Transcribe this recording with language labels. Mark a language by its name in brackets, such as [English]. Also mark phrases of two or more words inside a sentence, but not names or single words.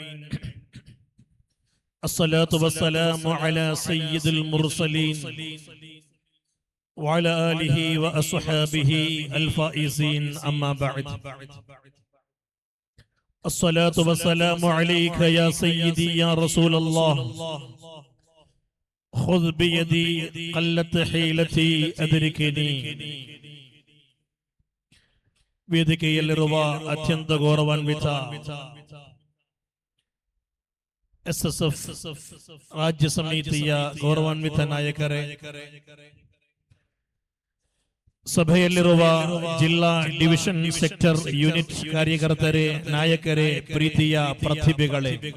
[Arabic] الصلاة والسلام على سيد المرسلين وعلى آله وأصحابه الفائزين. أما بعد، الصلاة والسلام عليك يا سيدي يا رسول الله. خذ بيدي قلت حيلتي أدركني. [Kannada] ವೇದಿಕೆಯಲ್ಲಿರುವ ಅತ್ಯಂತ ಗೌರವಾನ್ವಿತ SSF ರಾಜ್ಯ ಸಮಿತಿಯ ಗೌರವಾನ್ವಿತ ನಾಯಕರೇ, ಸಭೆಯಲ್ಲಿರುವ ಜಿಲ್ಲಾ [English] division sector unit [Kannada] ಕಾರ್ಯಕರ್ತರೇ, ನಾಯಕರೇ, ಪ್ರೀತಿಯ ಪ್ರತಿಭೆಗಳೇ,